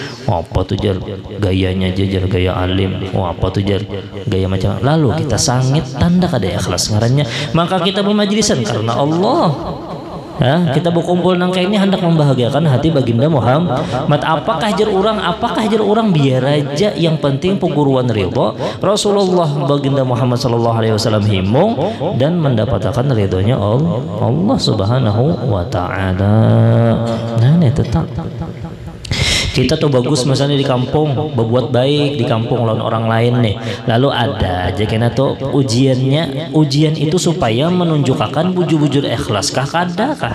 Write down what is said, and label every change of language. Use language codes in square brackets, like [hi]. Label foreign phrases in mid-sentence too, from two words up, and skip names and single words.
[bjn] apa tuh jar gayanya aja jar gaya alim, apa tuh jar gaya macam, lalu kita sangit tanda kada ikhlas ngarannya. Maka kita bermajlisan karena Allah. Ya, kita berkumpul nang ini hendak membahagiakan hati baginda Muhammad. Apakah jar orang biar aja, yang penting puguruan ridho Rasulullah baginda Muhammad [ar] صلى الله عليه وسلم [bjn] himung dan mendapatkan ridhonya Allah [ar] سبحانه وتعالى. [bjn] Nah, ini tetap kita tuh bagus misalnya di kampung berbuat baik di kampung lawan orang lain nih, lalu ada aja kena tuh ujian itu supaya menunjukkan bujur-bujur ikhlas kah kada kah.